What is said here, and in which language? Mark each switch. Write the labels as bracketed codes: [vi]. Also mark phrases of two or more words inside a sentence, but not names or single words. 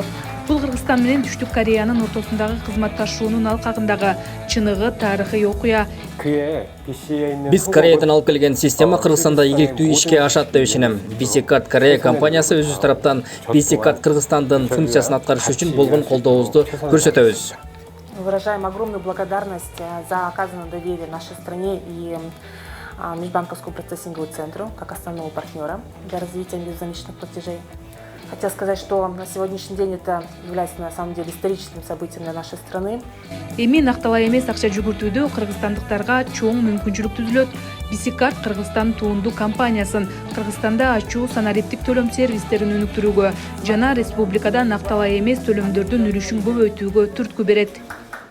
[ky] Бул Кыргызстан менен Түштүк Кореянын ортосундагы кызматташуунун алкагындагы чыныгы тарыхый окуя. Биз Кореядан алып келген система Кыргызстанда ийгиликтүү ишке ашат деп ишенем. BC-Card Корея компаниясы өзүбүз тараптан BC-Card Кыргызстандын функциясын аткарыш үчүн болгон колдообузду көрсөтөбүз. [ru] Выражаем огромную благодарность за оказанное доверие нашей стране и Межбанковскому процессинговому центру как основного партнера для развития межзаничных платежей. Хотел сказать, что на сегодняшний день это является на самом деле историческим событием для нашей страны. [ky] Эми накталай эмес акча жүгүртүүдө кыргызстандыктарга чоң мүмкүнчүлүк түзүлөт. BC-Card Кыргызстан туунду компаниясын Кыргызстанда ачуу санариптик төлөм сервистерин өнүктүрүүгө жана республикада накталай эмес төлөмдөрдүн үлүшүн көбөйтүүгө түрткү берет.